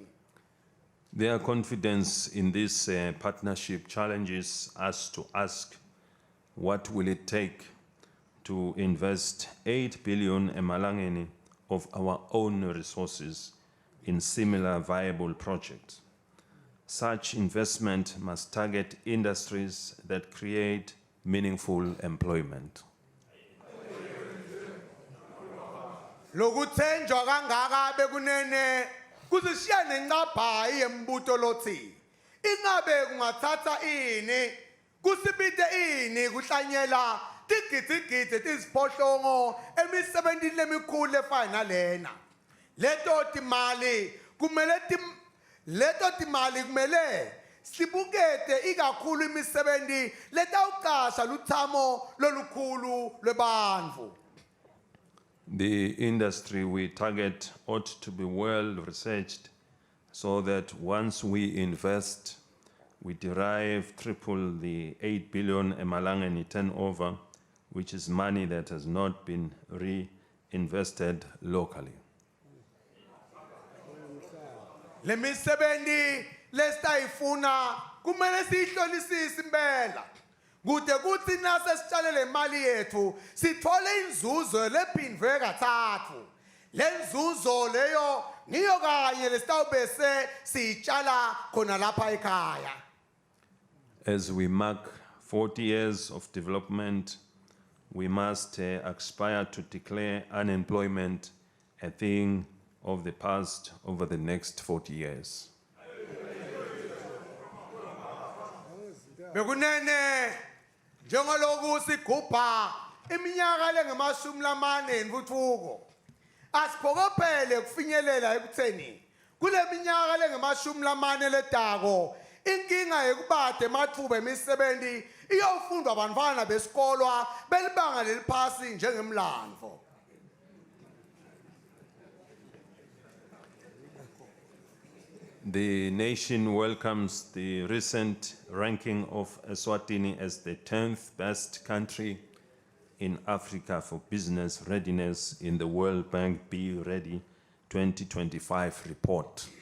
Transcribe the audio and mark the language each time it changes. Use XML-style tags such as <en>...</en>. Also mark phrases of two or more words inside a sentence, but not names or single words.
<en>Their confidence in this partnership challenges us to ask, what will it take to invest 8 billion emalangeni of our own resources in similar viable projects? Such investment must target industries that create meaningful employment.</en> <ss>Lokuthenjwa kangaka bekunene kusishiya nencaphayi yembuto lotsi ingabe kungathatha ini kusibite ini kuhlanyela tigitsigitsi tiziphohlongo emisebentini lemikhulu lefana nalena. Leto timali kumele sibukete ikakhulu imisebenti letawucasha lutsamo lolukhulu lwebantfu.</ss> <en>The industry we target ought to be well researched so that once we invest, we derive triple the 8 billion emalangeni turnover, which is money that has not been reinvested locally.</en> <ss>Le misebenzi lesitayifuna kumele siyihlolisise impela kude kuthi nase sitshalele imali yethu sithole inzuzo lephindwe kathathu. Le nzuzo leyo niyo kanye lesitawubese siyitshala khona lapha ekhaya.</ss> <en>As we mark 40 years of development, we must aspire to declare unemployment a thing of the past over the next 40 years.</en> <ss>Bekunene njengaloku sigubha iminyaka lengemashumi lamane entfutfuko asiphokophele kufinyelela ekutheni kule minyaka lengemashumi lamane letako inkinga yekubade ematfuba emisebenti iyofundwa bantfwana besikolwa belibanga leliphasi njengemlandvo.</ss> <en>The nation welcomes the recent ranking of Eswatini as the 10th best country in Africa for business readiness in the World Bank Be Ready 2025 report.</en>